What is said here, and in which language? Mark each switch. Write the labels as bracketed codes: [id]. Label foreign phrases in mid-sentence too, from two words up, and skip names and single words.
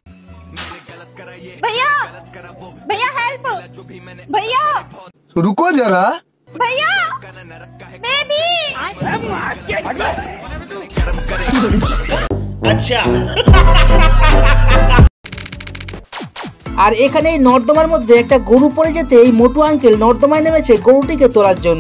[hi] भैया भैया हेल्प भैया रुको जरा भैया बेबी अच्छा। [bn] আর এখানে এই নর্দমার মধ্যে একটা গরু পড়ে যেতে এই মোটু আঙ্কেল নর্দমায় নেমেছে গরুটিকে তোলার জন্য।